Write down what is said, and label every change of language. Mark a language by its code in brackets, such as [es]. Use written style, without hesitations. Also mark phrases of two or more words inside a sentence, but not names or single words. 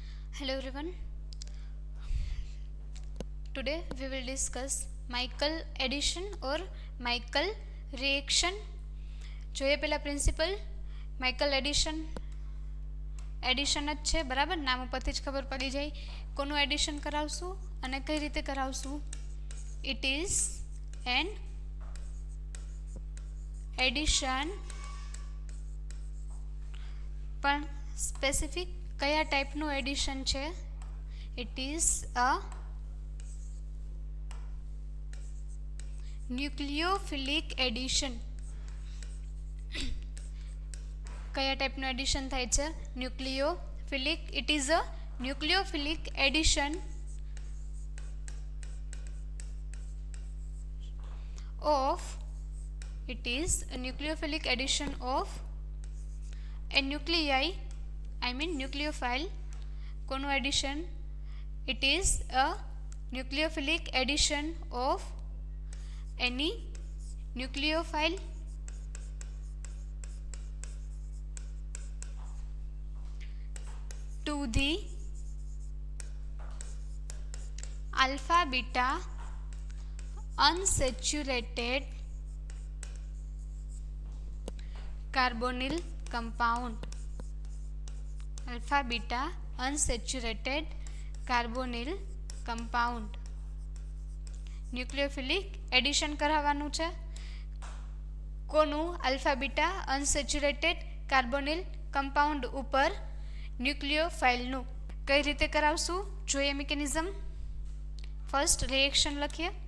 [en] Hello everyone. Today we will discuss Michael addition or Michael reaction. [gu] જોઈએ પહેલા પ્રિન્સિપલ [en] Michael addition [gu] જ છે બરાબર. નામ ઉપરથી જ ખબર પડી જાય કોનું એડિશન કરાવશું અને કઈ રીતે કરાવશું. [en] it is an addition, [gu] પણ સ્પેસિફિક કયા ટાઈપનું એડિશન છે. [en] it is a nucleophilic addition. [gu] કયા ટાઈપનું એડિશન થાય છે? [en] nucleophilic. it is a nucleophilic addition of it is a nucleophilic addition of a nuclei, I mean nucleophile. [gu] કોનું એડિશન? [en] it is a nucleophilic addition of any nucleophile to the alpha beta unsaturated carbonyl compound. alpha beta unsaturated carbonyl compound. nucleophilic addition [gu] કરાવવાનું છે. કોનું? [en] alpha beta unsaturated carbonyl compound ઉપર ન્યુક્લિયોફાઇલનું. [gu] કઈ રીતે કરાવશું જોઈએ મિકેનિઝમ. [en] first reaction [gu] લખીએ.